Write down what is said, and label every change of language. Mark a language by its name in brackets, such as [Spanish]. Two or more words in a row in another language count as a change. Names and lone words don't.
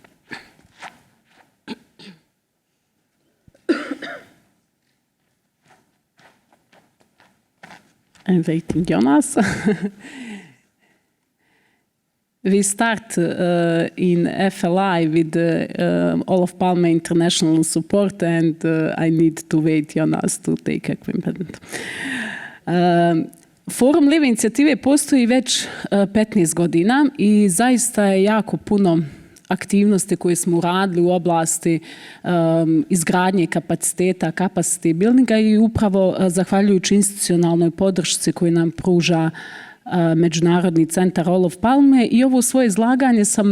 [English] I'm waiting, Jonas. We start in FLI with Olof Palme international support, and I need to wait, Jonas, to take equipment. [Croatian] Forum Live inicijative postoji već 15 godina i zaista je jako puno aktivnosti koje smo radili u oblasti izgradnje kapaciteta, [English] capacity buildinga [Croatian] i upravo zahvaljujući institucionalnoj podršci koju nam pruža Međunarodni centar Olof Palme i ovo svoje izlaganje sam